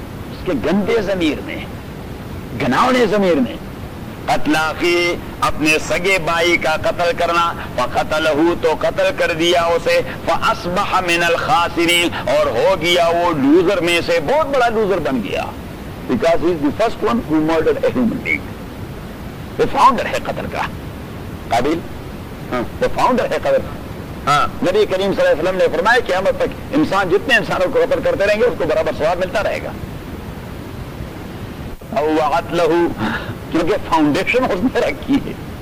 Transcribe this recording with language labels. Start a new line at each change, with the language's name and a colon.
Urdu: اس کے گندے ضمیر میں, گناونے ضمیر میں,
Arabic: قتل آخی
Urdu: اپنے سگے بھائی کا قتل کرنا,
Arabic: فقتلہ
Urdu: تو قتل کر دیا اسے,
Arabic: فاصبح من الخاسرین
Urdu: اور ہو گیا وہ لوزر میں سے, بہت بڑا لوزر بن گیا,
English: because he is the first one who murdered a human being, the founder
Urdu: ہے قتل کا, قابل
English: the founder
Urdu: ہے قتل. نبی کریم صلی اللہ علیہ وسلم نے فرمایا کہ قیامت تک انسان جتنے انسانوں کو قتل کرتے رہیں گے اس کو برابر ثواب ملتا رہے گا.
Arabic: وقتلہ
Urdu: کیونکہ فاؤنڈیشن اس نے رکھی ہے,